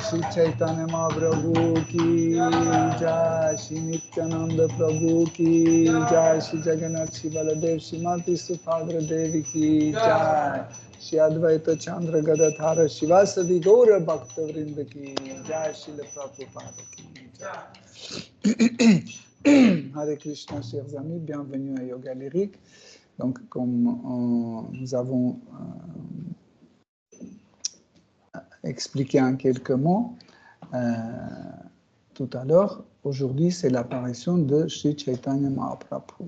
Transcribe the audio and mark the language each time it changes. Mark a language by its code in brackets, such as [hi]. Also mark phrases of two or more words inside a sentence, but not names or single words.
[hi] श्री चैतन्य महाप्रभु की जय श्री नित्यानन्द प्रभु की जय श्री जगन्नाथ श्री बलदेव श्री मती सुभद्रा देवी की जय श्री अद्वैत चन्द्र गदाधर श्रीवासादि गौर भक्त वृन्द की जय श्री प्रभुपाद की जय हरे कृष्ण, [fr] chers amis, bienvenue à Yoga Lyrique. Donc, comme nous avons expliqué en quelques mots tout à l'heure, aujourd'hui, c'est l'apparition de Sri Chaitanya Mahaprabhu.